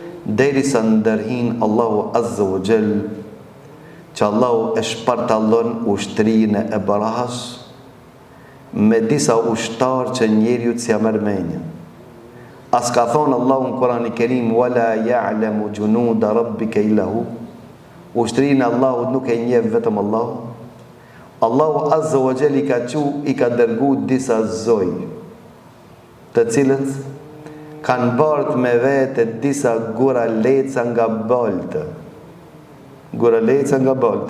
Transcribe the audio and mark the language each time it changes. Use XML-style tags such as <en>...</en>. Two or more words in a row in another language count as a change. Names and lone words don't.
<sq>derisa ndërhin Allahu</sq> <ar>عز وجل,</ar> <sq>që Allahu e shpartallon ushtrinë e barahas me disa ushtar që njeriu s'ja merr mendje. As ka thonë Allahu në Kur'anin e Kerim,</sq> <ar>ولا يعلم جنود ربك إلا هو.</ar> <sq>Ushtrinë Allahut nuk e njeh vetëm Allahu. Allahu</sq> <ar>عز وجل</ar> <sq>i ka dërgu disa zoj, të cilët kanë bart me vete disa gura leca nga baltë. Gura leca nga baltë.</sq>